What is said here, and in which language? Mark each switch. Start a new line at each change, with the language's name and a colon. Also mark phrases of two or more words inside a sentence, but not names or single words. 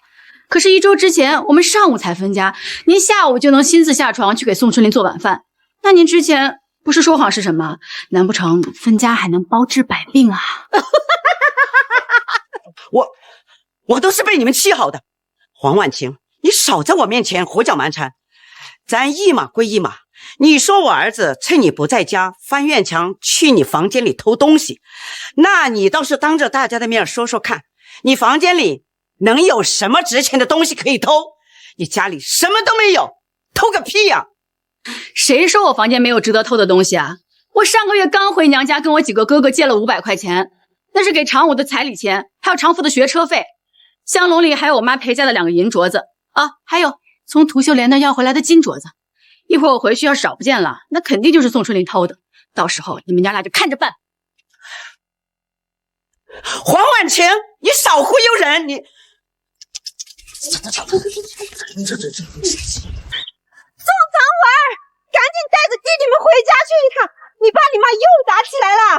Chinese: 可是1周之前我們上午才分家，您下午就能親自下床去給宋春林做晚飯，那您之前不是說謊是什麼？難不成分家還能包治百病啊？我都是被你們氣好的。黃婉晴，你少在我面前胡攪蠻纏，咱一碼歸一碼。你說我兒子趁你不在家翻院牆去你房間裡偷東西，那你倒是當着大家的面說說看，你房間裡能有什麼值錢的東西可以偷？你家裡什麼都沒有，偷個屁呀！誰說我房間沒有值得偷的東西啊？我上個月剛回娘家跟我幾個哥哥借了500塊錢，那是給常武的彩禮錢，還有常福的學車費。香籠裡還有我媽陪嫁的2個銀鐲子啊，還有從涂秀蓮那要回來的金鐲子。一會兒我回去要是找不見了，那肯定就是宋春林偷的，到時候你們娘倆就看着辦。黃婉晴，你少忽悠人！你宋长文，趕緊帶着弟弟們回家去一趟，你爸你媽又打起來了